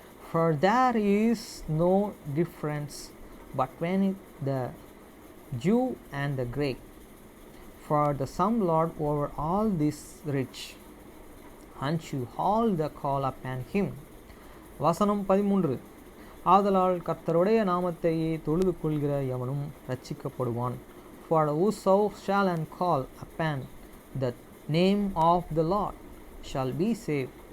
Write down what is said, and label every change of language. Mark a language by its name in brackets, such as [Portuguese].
[English] For there is no difference between the Jew and the Greek, for the same Lord over all is rich unto all that call upon him. [Tamil] வசனம் 13, ஆதலால் கர்த்தருடைய நாமத்தையே தொழுது கொள்கிற எவனும் ரட்சிக்கப்படுவான். [English] For whoso shall and call upon the name of the Lord shall be saved.